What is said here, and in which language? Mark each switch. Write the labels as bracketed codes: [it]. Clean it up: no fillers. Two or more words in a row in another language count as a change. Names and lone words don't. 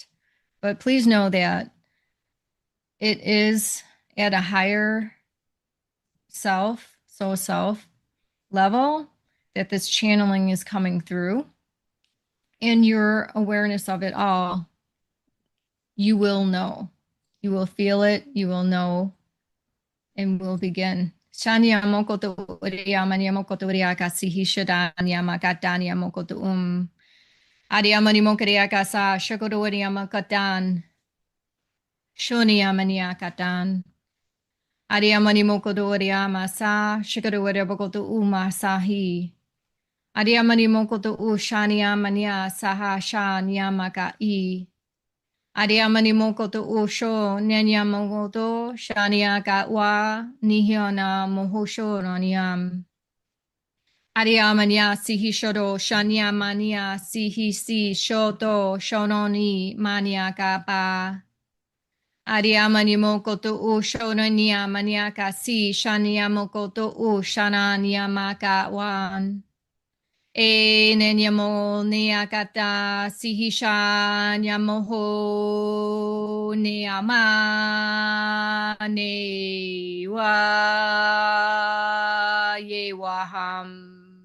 [en] But please know that it is at a higher self, soul self level. that this channeling is coming through, and your awareness of it all, you will know. You will feel it, you will know, and we'll begin. Shanya mokoto uria mania mokoto uria kasihi shadanya makatanya mokoto Adiamani mokaria kasa shakoto uria makatan. Shonia mania katan. Adiamani mokoto uria masa shakoto uria bokoto masahi. Adiamani mokoto shania mania saha shania makai. Adiamani mokoto sho nyanya mokoto shania ka wa nihiona mohosho raniam. Adiamania sihi shodo shania mania sihi si shoto shononi mania ka pa. Adiamani mokoto shonania mania ka si shania mokoto shanania maka wan. E nenyamo neakata sihisha nyamoho neama ne wa ye waham.